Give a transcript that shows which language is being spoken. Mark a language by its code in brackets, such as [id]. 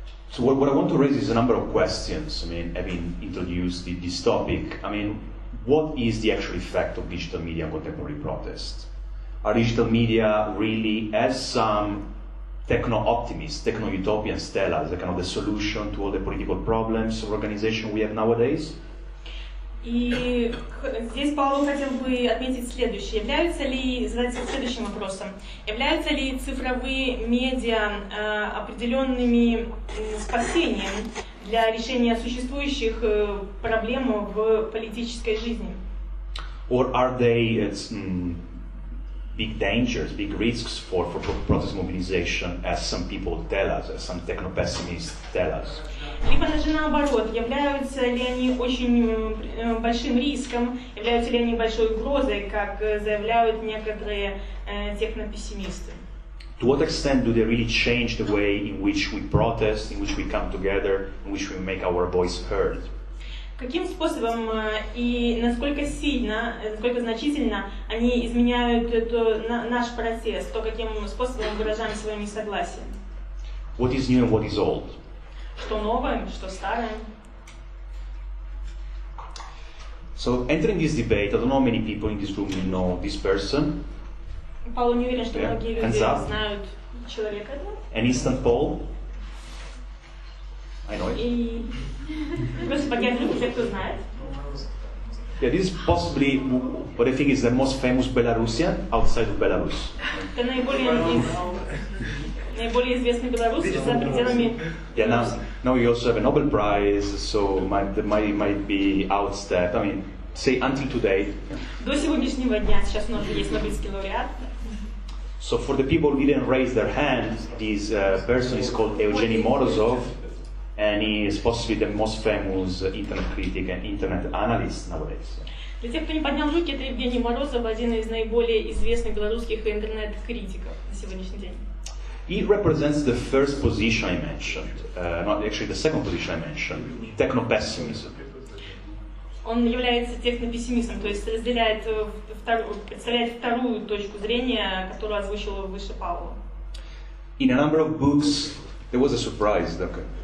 [en] So what I want to raise is a number of questions. I mean, having introduced this topic, I mean, what is the actual effect of digital media on contemporary protests? Are digital media really, as some techno-optimists, techno-utopians tell us, kind of the solution to all the political problems of organization we have nowadays? [ru] И здесь Паоло хотел бы отметить следующее. Задаться следующим вопросом. Являются ли цифровые медиа определенными спасением для решения существующих проблем в политической жизни? [en] Or are they big dangers, big risks for protest mobilization, as some people tell us, as some techno-pessimists tell us? [ru] Либо же наоборот, являются ли они очень большим риском, являются ли они большой угрозой, как заявляют некоторые технопессимисты? [en] To what extent do they really change the way in which we protest, in which we come together, in which we make our voice heard? [ru] Каким способом и насколько сильно, насколько значительно они изменяют наш протест, то, каким способом мы выражаем свое несогласие? [en] What is new and what is old? [ru] Что новое, что старое? [en] So entering this debate, I don't know how many people in this room will know this person. [ru] Паоло не уверен, что [en] Yeah. [ru] многие люди [en] Hands up. [ru] знают человека этого. [en] An instant poll. I know it. [ru] И просто поднять руку те, кто знает. [en] Yeah, this is possibly what I think is the most famous Belarusian outside of Belarus. [ru] Это наиболее известный белорус за пределами [en] Yeah, now you also have a Nobel Prize, so might be outstep. I mean, say until today. [ru] До сегодняшнего дня, сейчас у нас уже есть Нобелевский лауреат. [en] So for the people who didn't raise their hand, this person is called Evgeny Morozov, and he is possibly the most famous internet critic and internet analyst nowadays. [ru] Для тех, кто не поднял руки, это Евгений Морозов, один из наиболее известных белорусских интернет-критиков на сегодняшний день. [en] He represents the first position I mentioned, not actually the second position I mentioned, techno-pessimism. [ru] Он является технопессимистом, то есть представляет вторую точку зрения, которую озвучил выше Паоло. [en] In a number of books, there was a surprise. Okay.